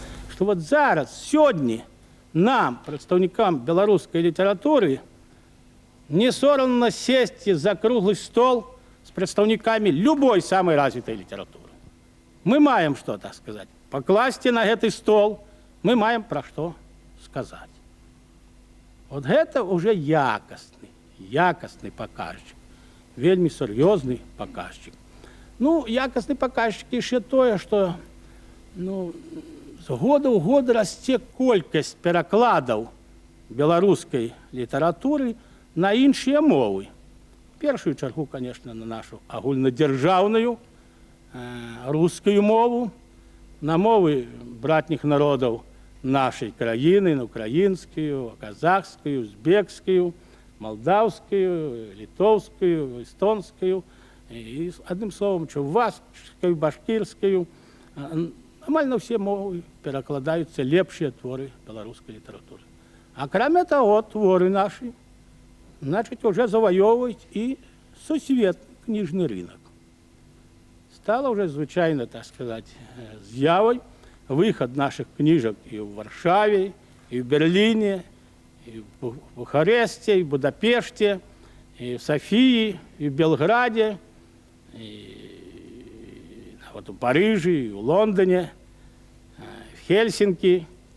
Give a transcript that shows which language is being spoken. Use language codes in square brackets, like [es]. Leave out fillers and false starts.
[ru] Что вот зараз, сегодня, нам, представникам белорусской литературы, не соромно сесть за круглый стол с представниками любой самой развитой литературы. Мы маем что, так сказать, покласть на этот стол, мы маем про что сказать. Вот это уже якостный показчик, вельми серьезный показчик. [be] Ну, якостный показчик еще то, что з года ў год расце колькасць перакладаў беларускай літаратуры на іншыя мовы. Першую чаргу, конечно, на нашу агульнадзяржаўную рускую мову, на мовы братніх народаў нашай краіны, на украінскую, казахскую, узбекскую, молдавскую, литовскую, эстонскую, [ru] и, одним словом, чувашскую, башкирскую. Амаль на все мовы перекладаются лепшие творы белорусской литературы. А кроме того, творы наши, значит, уже завоевывают и сусветный книжный рынок. Стало уже звычайно, так сказать, з'явой выход наших книжек и в Варшаве, и в Берлине, и в Бухаресте, и в Будапеште, и в Софии, и в Белграде, и вот в Париже, и в Лондоне, в Хельсинки.